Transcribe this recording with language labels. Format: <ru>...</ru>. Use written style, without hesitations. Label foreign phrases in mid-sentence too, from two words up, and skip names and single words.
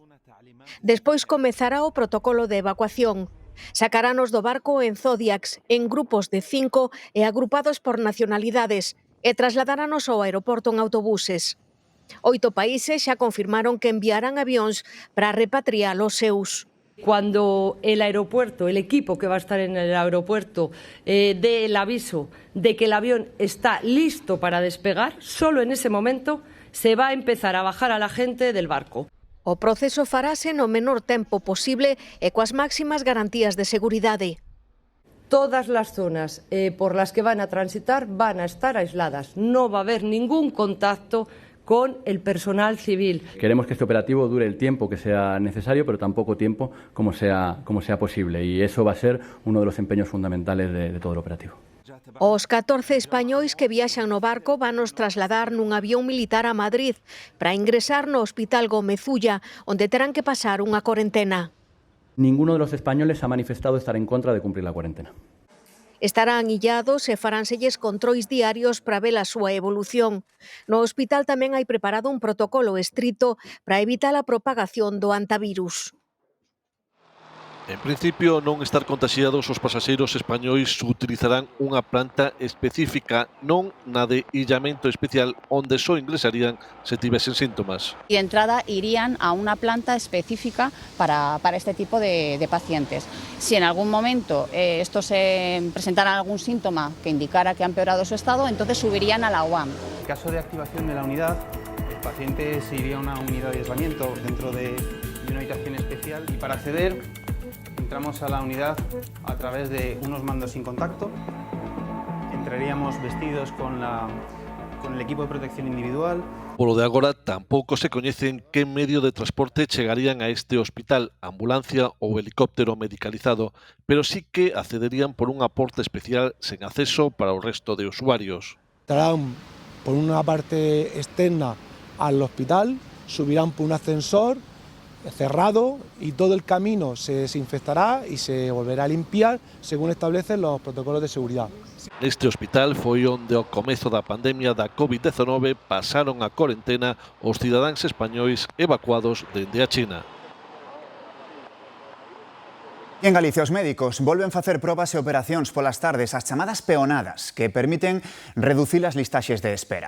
<gl>Despois comezará o protocolo de evacuación. Sacarános do barco en Zodiacs, en grupos de 5 e agrupados por nacionalidades, e trasladarános ao aeroporto en autobuses. 8 países xa confirmaron que enviarán avións para repatriar os seus.</gl> <es>Cuando el aeropuerto, el equipo que va a estar en el aeropuerto dé el aviso de que el avión está listo para despegar, solo en ese momento se va a empezar a bajar a la gente del barco.</es> <gl>O proceso farase no menor tempo posible e coas máximas garantías de seguridade.</gl> <es>Todas las zonas por las que van a transitar van a estar aisladas. No va a haber ningún contacto con el personal civil. Queremos que este operativo dure el tiempo que sea necesario, pero tan poco tiempo como sea posible. Y eso va a ser uno de los empeños fundamentales de todo el operativo.</es> <gl>Os 14 españois que viaxan no barco vanos trasladar nun avión militar a Madrid para ingresar no Hospital Gómez Ulla, onde terán que pasar unha corentena.</gl> <es>Ninguno de los españoles ha manifestado estar en contra de cumplir la cuarentena.</es> <gl>Estarán illados e faránselles controis diarios para ver a súa evolución. No hospital tamén hai preparado un protocolo estrito para evitar a propagación do antivirus. En principio, non estar contaxiados, os pasaxeiros españois utilizarán unha planta específica, non na de illamento especial, onde só ingresarían se tivesen síntomas.</gl> <es>Y de entrada irían a una planta específica para este tipo de pacientes. Si en algún momento estos presentaran algún síntoma que indicara que ha empeorado su estado, entonces subirían a la UAM. En caso de activación de la unidad, el paciente se iría a una unidad de aislamiento dentro de una habitación especial y para acceder entramos a la unidad a través de unos mandos sin contacto, entraríamos vestidos con el equipo de protección individual.</es> <gl>Polo de agora, tampouco se coñecen que medio de transporte chegarían a este hospital, ambulancia ou helicóptero medicalizado, pero sí que accederían por unha porta especial sen acceso para o resto de usuarios.</gl> <es>Entrarán por una parte externa al hospital, subirán por un ascensor cerrado y todo el camino se desinfectará y se volverá a limpiar según establecen los protocolos de seguridad.</es> <gl>Neste hospital foi onde ao comezo da pandemia da COVID-19 pasaron a corentena os cidadáns españois evacuados dende a China. E en Galicia os médicos volven facer probas e operacións polas tardes, as chamadas peonadas, que permiten reducir as listaxes de espera.</gl>